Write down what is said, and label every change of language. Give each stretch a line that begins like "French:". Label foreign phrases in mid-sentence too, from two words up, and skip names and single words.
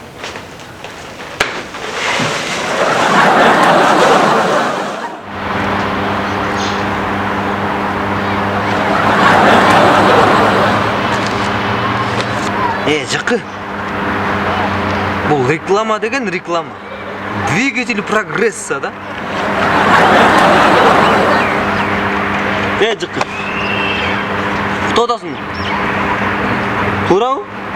Kyrgyz: Жакы. Бул реклама деген реклама.
Russian: Двигатель прогресса, да?
Kyrgyz: Жакы. Кто атасың? Туурабы?